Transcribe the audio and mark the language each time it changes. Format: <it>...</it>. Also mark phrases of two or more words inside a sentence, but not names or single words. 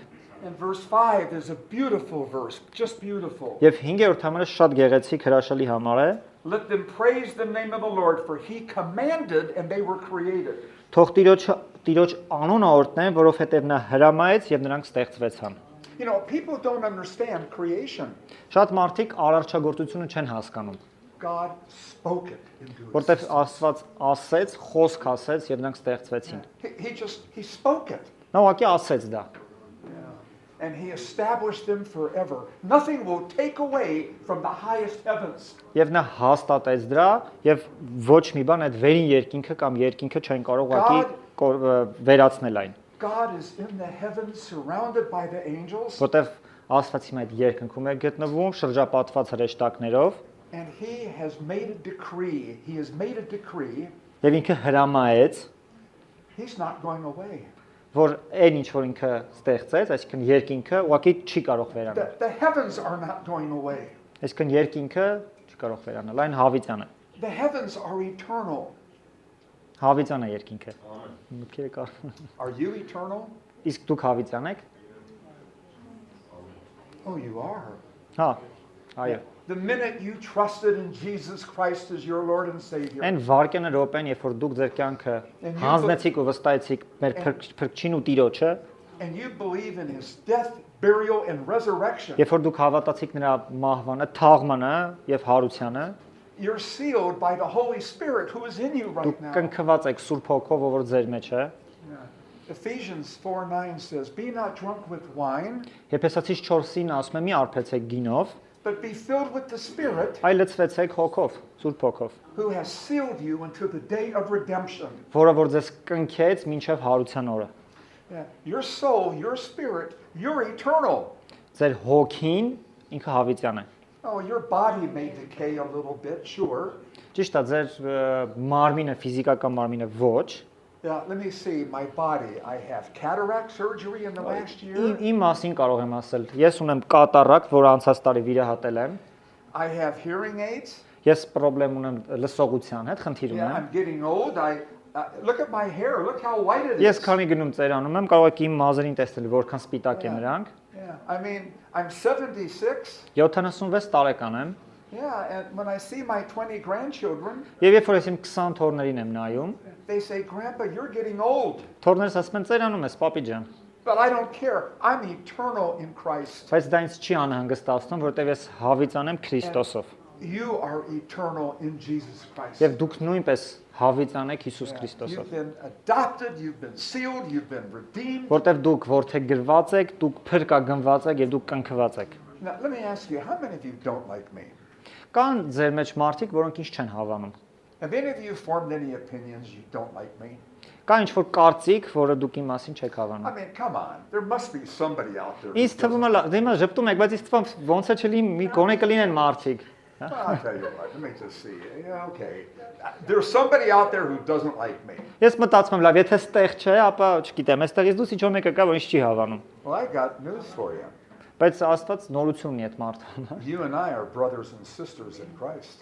<en>And verse 5 is a beautiful verse, just beautiful.</en> <hy>Եւ 5-րդ համարը շատ գեղեցիկ հրաշալի համար է։</hy> <en>Let them praise the name of the Lord, for he commanded and they were created.</en> <hy>Թող Տիրոջ անունը օրհնեն, որովհետեւ նա հրամայեց եւ նրանք ստեղծվեցան։</hy> <en>You know, people don't understand creation.</en> <hy>Շատ մարդիկ արարչագործությունը չեն հասկանում,</hy> <en>God spoke it into</en> <hy>որտեվ</hy> <en>existence.</en> <hy>Աստված ասեց, խոսք ասեց եւ նրանք ստեղծվեցին։</hy> <en>He spoke it.</en> <hy>Նա ուղղակի ասեց դա։</hy> <en>And he established them forever. Nothing will take away from the highest heavens.</en> <hy>Եվ նա հաստատեց դրա եւ ոչ մի բան այդ վերին երկինքը կամ երկինքը չեն կարող ուղղակի վերացնել այն,</hy> <en>God is in the heavens surrounded by the angels.</en> <hy>որտեվ Աստվածի այդ երկնքում է գտնվում շրջապատված հրեշտակներով</hy> <en>And he has made a decree. He has made a decree.</en> <hy>եւ ինքը հրամայեց,</hy> <en>He's not going away.</en> <hy>որ այն ինչ որ ինքը ստեղծեց, այսինքն երկինքը ուղղակի չի կարող վերանալ։</hy> <en>The heavens are not going away.</en> <hy>Այսինքն երկինքը չի կարող վերանալ, այն հավիտյան է։</hy> <en>The heavens are eternal.</en> <hy>Հավիտյան է երկինքը։ Մտքերը կար։</hy> <en>Are you eternal?</en> <hy>Իսկ դուք հավիտյան եք։</hy> <en>Oh, you are.</en> <hy>Հա, այո։</hy> <en>The minute you trusted in Jesus Christ as your Lord and Savior,</en> <hy>Այն վարկենը րոպեն, երբ որ դուք ձեր կյանքը հանձնեցիք ու վստահեցիք մեր փրկչին ու Տիրոջը,</hy> <en>and you believe in his death, burial, and resurrection,</en> <hy>երբ որ դուք հավատացիք նրա մահվանը, թաղմանը եւ հարությանը,</hy> <en>you're sealed by the Holy Spirit who is in you right</en> <hy>դուք</hy> <en>now.</en> <hy>կնքված եք Սուրբ Հոգով, որ ձեր մեջ է։</hy> <en>Ephesians 4:9 says, "Be not drunk with wine,</en> <hy>Եփեսացիս 4-ին ասում է՝ մի արբեցեք գինով,</hy> <en>but be filled with the Spirit</en> <hy>այլ լցվեցեք Հոգով, Սուրբ Հոգով,</hy> <en>who has sealed you until the day of redemption."</en> <hy>որը որ ձեզ կնքեց մինչև հարության օրը։</hy> <en>Your soul, your spirit, you're eternal.</en> <hy>Ձեր հոգին ինքը հավիտյան է։</hy> <en>Oh, your body may decay a little bit, sure.</en> <hy>Ճիշտ է, ձեր մարմինը, ֆիզիկական մարմինը ոչ։</hy> <en>Yeah, let me see my body. I have cataract surgery in the last year.</en> <hy>Իմ մասին կարող եմ ասել։ Ես ունեմ կատարակ, որ անցած տարի վիրահատել եմ։</hy> <en>I have hearing aids.</en> <hy>Ես խնդրեմ ունեմ լսողության հետ, խնդիր</hy> <en>Yeah,</en> <hy>ունեմ։</hy> <en>I'm getting old. Look at my hair. Look how white it</en> <hy>Ես</hy> <en>is.</en> <hy>քանի գնում ծերանում եմ, կարող եք իմ մազերին տեսնել, որքան սպիտակ են նրանք։</hy> <en>Yeah, I mean, I'm 76.</en> <hy>76 տարեկան եմ։</hy> <en>Yeah, and when I see my 20 grandchildren,</en> <hy>Եվ երբ որ ես իմ 20 թորներին եմ նայում,</hy> <en>they say, "Grandpa, you're getting old."</en> <hy>թորներս ասում են ծերանում ես, պապի ջան։</hy> <en>But I don't care. I'm eternal in Christ.</en> <hy>Բայց դա ինձ չի անհանգստացնում, որտեղ ես հավիտյան եմ Քրիստոսով։</hy> <en>You are eternal in Jesus Christ.</en> <hy>Եվ դուք նույնպես հավիտյան եք Հիսուս Քրիստոսով։</hy> <en>You've been adopted, you've been sealed, you've been redeemed.</en> <hy>Որտեղ դուք որդեգրված եք, դուք փրկագնված եք եւ դուք կնքված եք։</hy> <en>Now, let me ask you, how many of you don't like me?</en> <hy>Կան ձեր մեջ մարդիկ, որոնք ինձ չեն հավանում։</hy> <en>Have any of you formed any opinions you don't like me?</en> <hy>Կա ինչ որ կարծիք, որը դուք իմ մասին չեք</hy> <en>I</en> <hy>հավանում։</hy> <en>mean, come on. There must be somebody out there. who</en> <hy>Ինձ թվում է,</hy> <en>doesn't-</en> <hy>դեմա ճպտում եք, բայց ինձ թվում է ոնց է չլի մի գոնե կլինեն մարդիկ։</hy> <en>Well, I'll tell you what. Let me just see. Yeah, okay. There's somebody out there who doesn't like me.</en> <hy>Ես մտածում եմ, լավ, եթե ստեղ չէ, ապա չգիտեմ, այստեղից դուրս ինչ որ մեկը կա, որ ինձ չի հավանում։</hy> <en>Well, I got news for you.</en> <hy>Բայց Աստված նորություն ունի այդ մարդուն։</hy> <en>You and I are brothers and sisters in Christ.</en>